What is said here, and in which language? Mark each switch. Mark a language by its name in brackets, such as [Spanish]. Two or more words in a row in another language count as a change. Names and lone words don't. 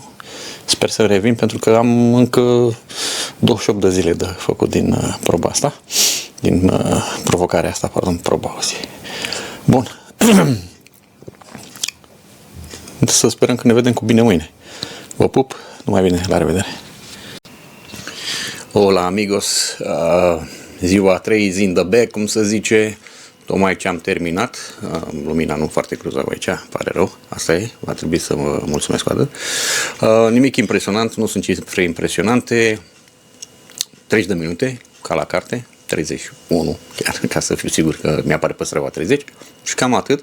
[Romanian] Sper să revin pentru că am încă 28 de zile de făcut din proba asta, din provocarea asta, proba o zi. Bun. Să sperăm că ne vedem cu bine mâine. Vă pup, numai bine, la revedere! [Spanish] Hola amigos, [Romanian] ziua 3 [English] is in the bag, [Romanian] cum se zice, tocmai ce am terminat, lumina nu foarte cruză aici, pare rău, asta e, va trebui să vă mulțumesc cu atât. Nimic impresionant, nu sunt cifre impresionante, 30 de minute, ca la carte, 31, chiar ca să fiu sigur că mi-apare păstrăva 30 și cam atât.